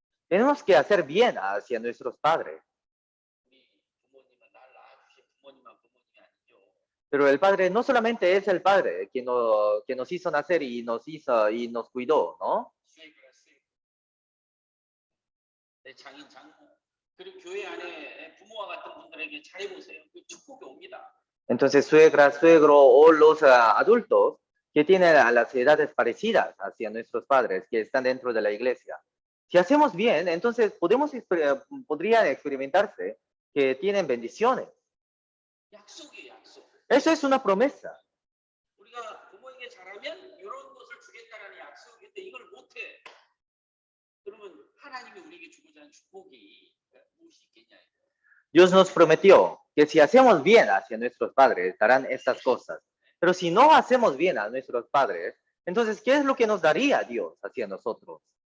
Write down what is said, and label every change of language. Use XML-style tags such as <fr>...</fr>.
<es>Tenemos que hacer bien hacia nuestros padres.</es> <ko>우리 부모님은 날 낳아주신 부모님만 부모님이 아니죠.</ko> <es>Pero el padre no solamente es el padre que nos hizo nacer y nos cuidó, ¿no?</es> <ko>내 장인 장모 그리고 교회 안에 부모와 같은 분들에게 잘해보세요. 그 축복이 옵니다.</ko> <es>Entonces, suegra, suegro o los adultos que tienen a las edades parecidas hacia nuestros padres que están dentro de la iglesia. Si hacemos bien, entonces podrían experimentarse que tienen bendiciones.</es> <ko>약속이에요, 약속.</ko> <es>Eso es una promesa.</es> <ko>우리가 부모에게 잘하면 이런 것을 주겠다라는 약속인데 이걸 못해. 그러면 하나님이 우리에게 주고자 하는 축복이 무엇이 있겠냐.</ko> <es>Dios nos prometió que si hacemos bien hacia nuestros padres, darán estas cosas. Pero si no hacemos bien a nuestros padres, entonces, ¿qué es lo que nos daría Dios hacia nosotros?</es>